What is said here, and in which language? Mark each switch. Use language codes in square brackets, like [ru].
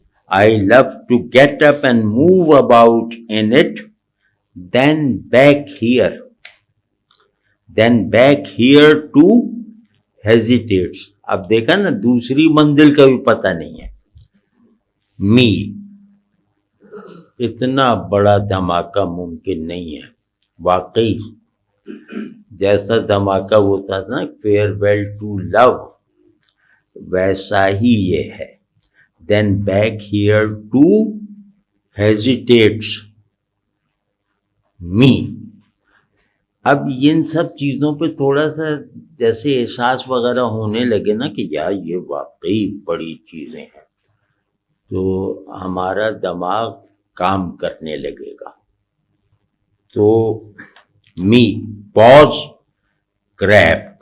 [en] I love to get up and move about in it, then back here. Then back here to hesitates. [ur] اب دیکھا نا، دوسری منزل کا بھی پتہ نہیں ہے. [en] Me. [ur] اتنا بڑا دھماکہ ممکن نہیں ہے واقعی. جیسا دھماکہ ہوتا تھا نا farewell to love، ویسا ہی یہ ہے. [en] Then back here to hesitates me. [ur] اب ان سب چیزوں پہ تھوڑا سا جیسے احساس وغیرہ ہونے لگے نا کہ یار یہ واقعی بڑی چیزیں ہیں، تو ہمارا دماغ کام کرنے لگے گا. [en] تو me, pause, grab.